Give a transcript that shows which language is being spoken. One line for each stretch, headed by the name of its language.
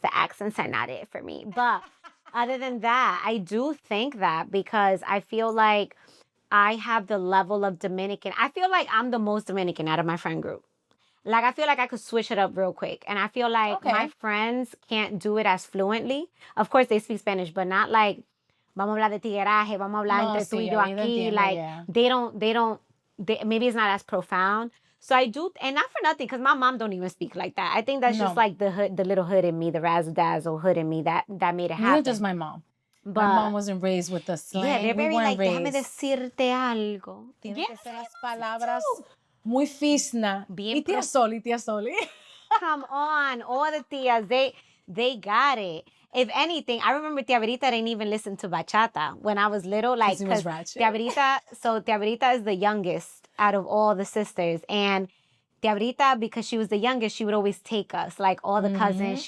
English: The accents are not it for me. But other than that, I do think that because I feel like I have the level of Dominican. I feel like I'm the most Dominican out of my friend group. Like, I feel like I could switch it up real quick. And I feel like my friends can't do it as fluently. Of course, they speak Spanish, but not like,
Spanish: vamos a hablar de tigueraje, vamos a hablar entre tú y yo aquí.
English: Like, they don't, maybe it's not as profound. So I do, and not for nothing, because my mom don't even speak like that. I think that's just like the hood, the little hood in me, the razzle-dazzle hood in me that made it happen. Neither does my mom. But my mom wasn't raised with the slang. Yeah, they're very like,
Spanish: déjame decirte algo. Tienen que ser las palabras muy fisna. Y tía Soli.
English: Come on, all the tias, they got it. If anything, I remember Tia Brita didn't even listen to bachata when I was little. Like, because Tia Brita is the youngest out of all the sisters. And Tia Brita, because she was the youngest, she would always take us, like all the cousins.